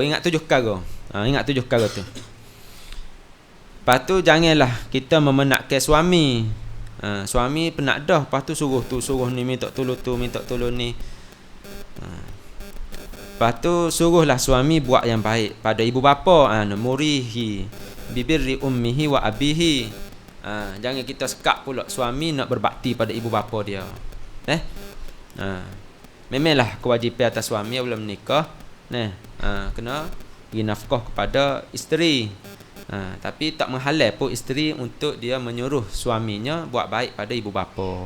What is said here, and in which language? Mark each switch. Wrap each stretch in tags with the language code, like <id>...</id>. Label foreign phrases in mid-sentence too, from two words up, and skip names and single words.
<ms>Ingat 7 perkara. Ingat 7 perkara tu. Lepas tu janganlah kita memenatkan suami. Suami penat dah. Lepas tu suruh ni minta tolong tu, minta tolong ni. Lepas tu suruhlah suami buat yang baik pada ibu bapa.</ms> <ar>مره ببر أمه وأبيه.</ar> <ms>Jangan kita sekap pula suami nak berbakti pada ibu bapa dia. Memanglah kewajipan atas suami belum menikah, kena bagi nafkah kepada isteri. Tapi tak menghalang pun isteri untuk dia menyuruh suaminya buat baik pada ibu bapa.</ms>